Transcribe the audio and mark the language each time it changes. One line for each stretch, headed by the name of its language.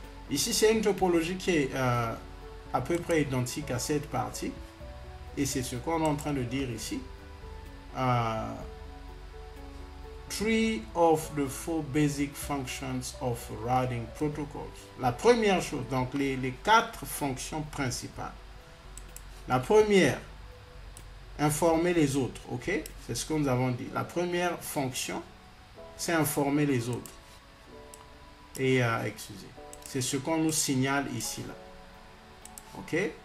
French: Ici, c'est une topologie qui est à peu près identique à cette partie. Et c'est ce qu'on est en train de dire ici.
English: Three of the four basic functions of routing protocols.
French: La première chose, donc les 4 fonctions principales. La première, informer les autres, ok? C'est ce que nous avons dit. La première fonction, c'est informer les autres. Et, excusez, c'est ce qu'on nous signale ici, là. Ok?